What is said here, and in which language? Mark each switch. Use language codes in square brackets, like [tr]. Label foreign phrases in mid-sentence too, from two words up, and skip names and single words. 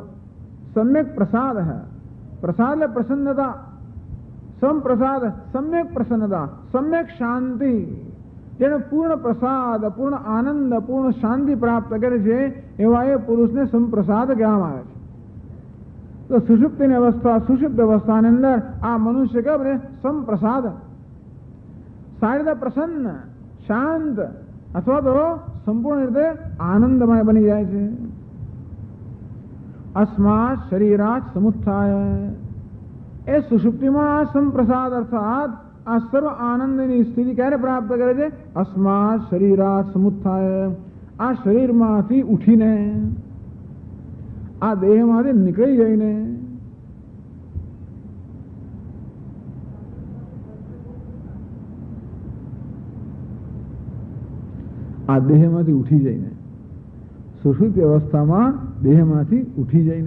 [gu] સમ્યક પ્રસાદ, પ્રસાદ એટલે પ્રસન્નતા, સંપ્રસાદ સમ્યક પ્રસન્નતા, સમ્યક શાંતિ, જેને પૂર્ણ પ્રસાદ, પૂર્ણ આનંદ, પૂર્ણ શાંતિ પ્રાપ્ત કરે છે એવા એ પુરુષને સંપ્રસાદ કહેવામાં આવે છે. તો સુષુપ્તિની અવસ્થા, સુષુપ્ત અવસ્થાની અંદર આ મનુષ્ય કે સંપ્રસાદ, સારી રીતે પ્રસન્ન, શાંત અથવા તો સંપૂર્ણ રીતે આનંદમય બની જાય છે. [sa] अस्मात् शरीरात् समुत्थाय, [gu] એ સુષુપ્તિમાં આ સંપ્રસાદ અર્થાત આ સર્વ આનંદની સ્થિતિ ક્યારે પ્રાપ્ત કરે છે? [sa] अस्मात् शरीरात् समुत्थाय, [gu] આ શરીરમાંથી ઉઠીને, આ દેહમાંથી નીકળી જઈને. આ દેહમાંથી ઉઠી જઈને, સુષુપ્તિ અવસ્થામાં દેહમાંથી ઉઠી જઈને.